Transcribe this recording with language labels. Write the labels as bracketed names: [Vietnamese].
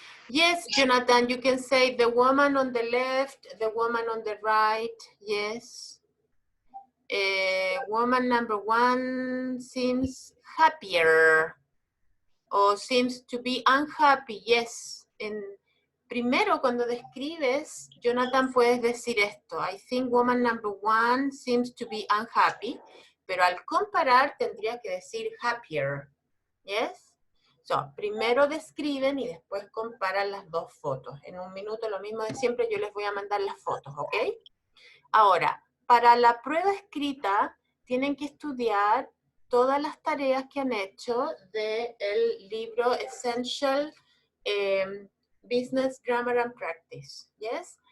[English] Yes, Jonathan, you can say the woman on the left, the woman on the right, yes. Woman number 1 seems happier or seems to be unhappy, yes. And [Spanish] primero cuando describes, Jonathan, puedes decir esto. [English] I think woman number one seems to be unhappy. [Spanish] Pero al comparar tendría que decir happier. Yes? So, primero describen y después comparan las dos fotos. En un minuto, lo mismo de siempre, yo les voy a mandar las fotos, ¿ok? Ahora, para la prueba escrita, tienen que estudiar todas las tareas que han hecho del libro Essential Business Grammar and Practice, ¿yes?